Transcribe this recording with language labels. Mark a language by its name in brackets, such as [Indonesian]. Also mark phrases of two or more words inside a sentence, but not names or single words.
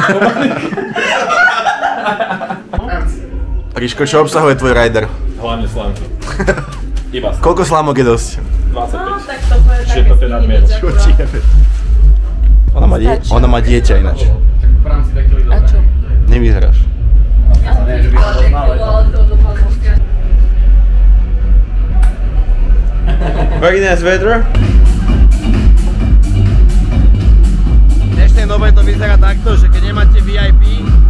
[Slovak] Ríško, čo obsahuje tvoj rider? Hlavne slámky. Iba slámky. Koľko slámok je dosť? 25. No, tak to bude také skinny akurát. Ona má dieťa ináč. A čo? Nevyzeráš. [English] Very nice weather. [Slovak] V dnešnej dobe to vyzerá takto, že keď nemáte VIP...